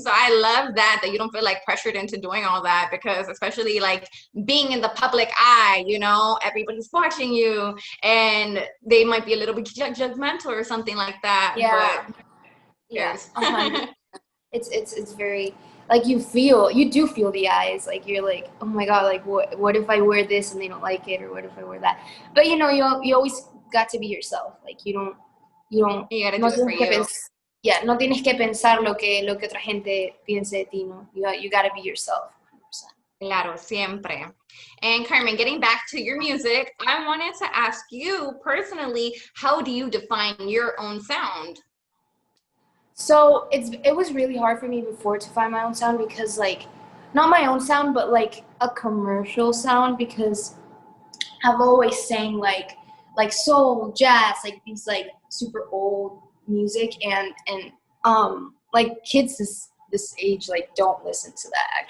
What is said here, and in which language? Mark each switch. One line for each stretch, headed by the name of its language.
English: So I love that you don't feel like pressured into doing all that, because especially like being in the public eye, you know, everybody's watching you, and they might be a little bit judgmental or something like that. Yeah, But yeah, it's very like you do feel the eyes, like you're like, oh my god, like what if I wear this and they don't like it, or what if I wear that? But you know, you always got to be yourself. Like you don't you gotta do it for you.
Spanish: No tienes que pensar lo que otra gente piense de ti, no.
English: You gotta be yourself. 100%.
Spanish: Claro, siempre.
English: And Carmen, getting back to your music, I wanted to ask you personally, how do you define your own sound? So it was really hard for me before to find my own sound, because like not my own sound, but like a commercial sound, because I've always sang like soul, jazz, like these like super old music, and like kids this age like don't listen to that.